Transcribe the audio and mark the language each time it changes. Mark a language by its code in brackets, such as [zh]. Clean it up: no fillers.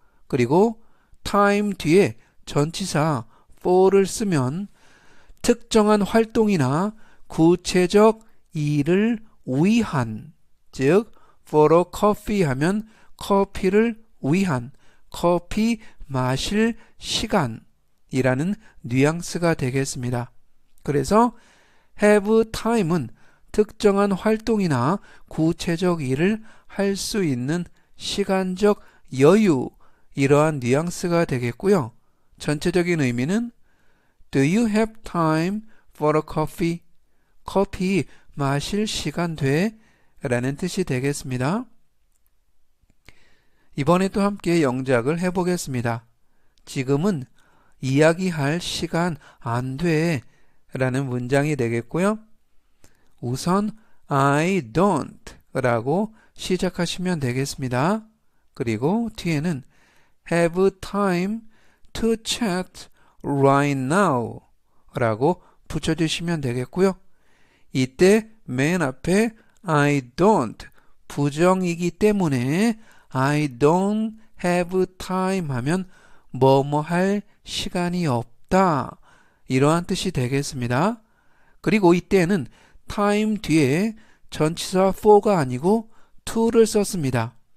[ko] 그리고 time 뒤에 전치사 for를 쓰면 특정한 활동이나 구체적 일을 위한, 즉 [en] for a coffee [ko] 하면 커피를 위한, 커피 마실 시간이라는 뉘앙스가 되겠습니다. 그래서 have time은 특정한 활동이나 구체적 일을 할 수 있는 시간적 여유, 이러한 뉘앙스가 되겠고요. 전체적인 의미는 [en] Do you have time for a coffee? [ko] 커피 마실 시간 돼? 라는 뜻이 되겠습니다. 이번에도 함께 영작을 해보겠습니다. 지금은 이야기할 시간 안 돼 라는 문장이 되겠고요. 우선 I don't 라고 시작하시면 되겠습니다. 그리고 뒤에는 [en] have time to chat right now [ko] 라고 붙여주시면 되겠고요. 이때 맨 앞에 I don't 부정이기 때문에 [en] I don't have time [ko] 하면 뭐뭐 할 시간이 없다 이러한 뜻이 되겠습니다. 그리고 이때는 time 뒤에 전치사 for가 아니고 to를 썼습니다.